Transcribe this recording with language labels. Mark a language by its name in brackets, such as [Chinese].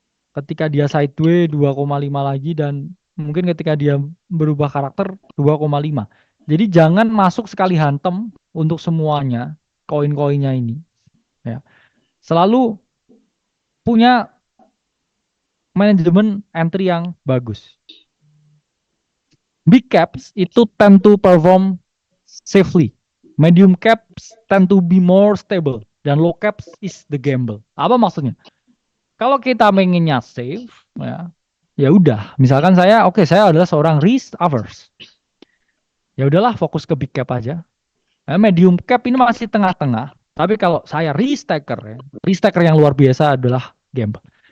[Indonesian] Ketika dia sideway 2,5 lagi, dan mungkin ketika dia berubah karakter 2,5. Jadi jangan masuk sekali hantem untuk semuanya. koin-koinnya ini, ya, selalu punya manajemen entry yang bagus. [English] Big caps [Indonesian] itu [English] tend to perform safely. Medium caps tend to be more stable. [Indonesian] Dan [English] low caps is the gamble. [Indonesian] Apa maksudnya? Kalau kita pengennya safe, ya udah. Misalkan saya, saya adalah seorang risk averse. Ya udahlah, fokus ke big cap aja. Medium cap ini masih tengah-tengah. Tapi kalau saya risk taker, risk taker yang luar biasa adalah gamble.